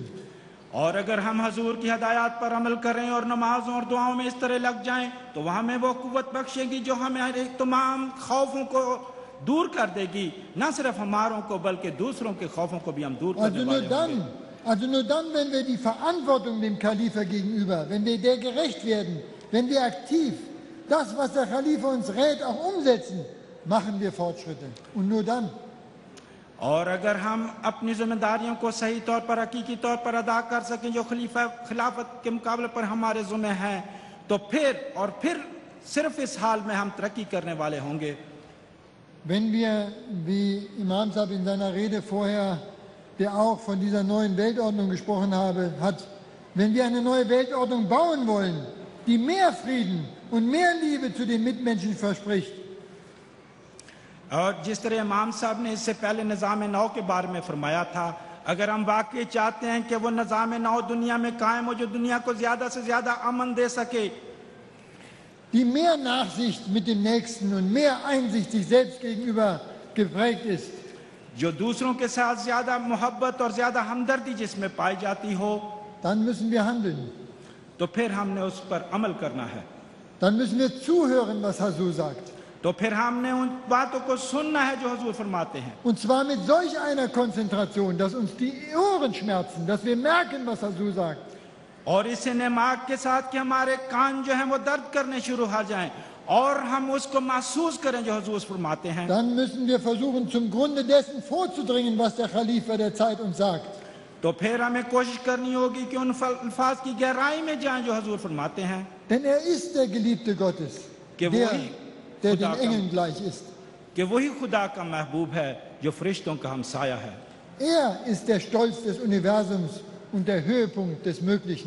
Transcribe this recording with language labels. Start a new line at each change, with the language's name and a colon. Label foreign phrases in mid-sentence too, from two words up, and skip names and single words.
Urdu: اور اگر ہم حضور کی ہدایت پر عمل کریں اور نمازوں اور دعاؤں میں اس طرح لگ جائیں تو وہ ہمیں وہ قوت بخشے گی جو ہمارے تمام خوفوں کو دور کر دے گی، نہ صرف ہماروں کو بلکہ دوسروں کے خوفوں کو بھی ہم دور کرنے والے ہوں گے.
German: Also nur dann, wenn wir die Verantwortung dem Khalifa gegenüber, wenn wir der gerecht werden, wenn wir aktiv das, was der Khalifa uns rät, auch umsetzen, machen wir Fortschritte. Und nur dann.
Urdu: اور اگر ہم اپنی ذمہ داریوں کو صحیح طور پر حقیقی طور پر ادا کر سکیں جو خلافت کے مقابلے پر ہمارے ذمے ہیں، تو پھر صرف اس حال میں ہم ترقی کرنے والے ہوں گے.
German: Wenn wir, wie Imam Sahib in seiner Rede vorher, der auch von dieser neuen Weltordnung gesprochen hat, wenn wir eine neue Weltordnung bauen wollen, die mehr Frieden und mehr Liebe zu den Mitmenschen verspricht,
Urdu: اور جس طرح امام صاحب نے اس سے پہلے نظام نو کے بارے میں فرمایا تھا، اگر ہم واقعی چاہتے ہیں کہ وہ نظام نو دنیا میں قائم ہو جو دنیا کو زیادہ سے زیادہ امن دے سکے,
German: die mehr Nachsicht mit dem Nächsten und mehr Einsicht sich selbst gegenüber geprägt ist,
Urdu: جو دوسروں کے ساتھ زیادہ محبت اور زیادہ ہمدردی جس میں پائی جاتی ہو,
German: dann müssen wir handeln.
Urdu: تو پھر ہم نے اس پر عمل کرنا ہے.
German: Dann müssen wir zuhören, was Hasur sagt.
Urdu: تو پھر ہم نے ان باتوں کو سننا ہے جو حضور فرماتے ہیں,
German: Und zwar mit solch einer Konzentration, dass uns die Ohren schmerzen, dass wir merken, was Hasur sagt.
Urdu: اور اس نماک کے ساتھ کہ ہمارے کان جو ہیں وہ درد کرنے شروع ہو جائیں اور ہم اس کو محسوس کریں جو حضور فرماتے ہیں.
German: Dann müssen wir versuchen, zum Grunde dessen vorzudringen, was der Khalifa der Zeit uns sagt.
Urdu: تو پھر ہمیں کوشش کرنی ہوگی کہ ان الفاظ کی گہرائی میں جائیں جو حضور فرماتے ہیں,
German: Denn er ist der Geliebte Gottes,
Urdu: कि
German: der den Engeln gleich ist.
Urdu: وہی خدا کا محبوب ہے جو فرشتوں کا ہمسایہ ہے.
German: Er ist der Stolz des Universums und der Höhepunkt des Möglichen.